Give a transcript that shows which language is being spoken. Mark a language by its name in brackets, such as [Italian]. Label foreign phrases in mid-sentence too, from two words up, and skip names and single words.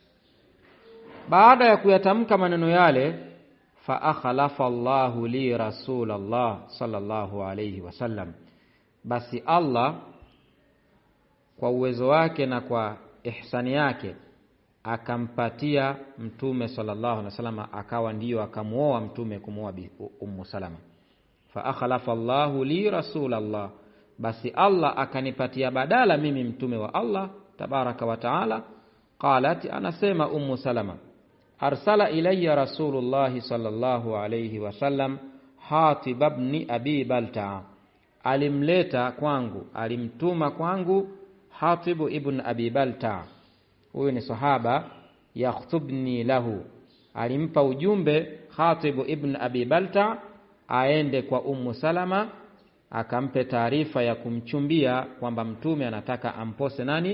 [Swahili] Baada ya kuyatamka maneno yale, [Arabic] فأخلف الله لي رسول الله صلى الله عليه وسلم, [Swahili] basi Allah kwa uwezo wake na kwa ihsani yake akampatia Mtume [Arabic] صلى الله عليه وسلم, [Swahili] akawa ndiyo akamuoa Mtume kumuoa Ummu Salama. [Arabic] فأخلف الله لي رسول الله, [Swahili] basi Allah akanipatia badala mimi Mtume wa Allah [Arabic] تبارك وتعالى. Qalat, [Swahili] anasema Ummu Salama, [Arabic] أرسل إلي رسول الله صلى الله عليه وسلم حاطب بن أبي بلتعة, [Swahili] alimleta kwangu, alimtuma kwangu Hatib ibn Abi Balta'a, huyu ni sahaba, [Arabic] يخطبني له, [Swahili] alimpa ujumbe Hatib ibn Abi Balta'a aende kwa Ummu Salama, akampe taarifa ya kumchumbia kwamba Mtume anataka ampose nani?